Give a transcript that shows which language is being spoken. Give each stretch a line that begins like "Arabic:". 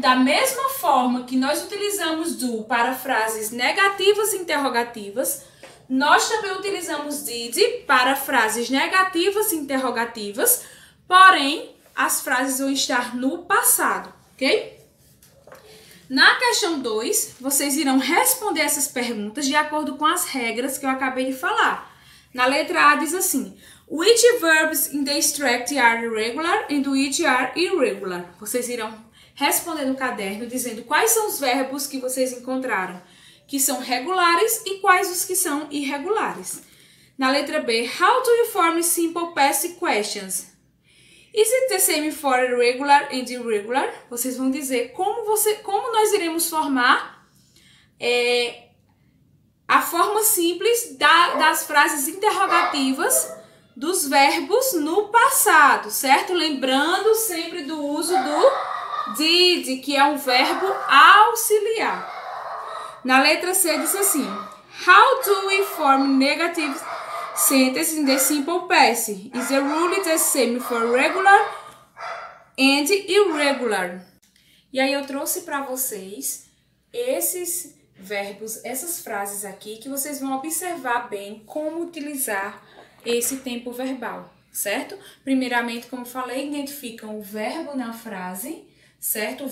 Portuguese: Da mesma forma que nós utilizamos do para frases negativas e interrogativas, nós também utilizamos did para frases negativas e interrogativas, porém, as frases vão estar no passado, ok? Na questão 2, vocês irão responder essas perguntas de acordo com as regras que eu acabei de falar. Na letra A diz assim:
English: which verbs in the extract are irregular and which are irregular?
Portuguese: Vocês irão responder no caderno dizendo quais são os verbos que vocês encontraram que são regulares e quais os que são irregulares. Na letra B,
English: how do you form simple past questions? Is it the same for irregular and irregular?
Portuguese: Vocês vão dizer como nós iremos formar a forma simples das frases interrogativas dos verbos no passado, certo? Lembrando sempre do uso do did, que é um verbo auxiliar. Na letra C diz assim:
English: how do we form negative sentences in the simple past? Is the rule the same for regular and irregular?
Portuguese: E aí eu trouxe para vocês esses verbos, essas frases aqui, que vocês vão observar bem como utilizar esse tempo verbal, certo? Primeiramente, como falei, identificam o verbo na frase, certo?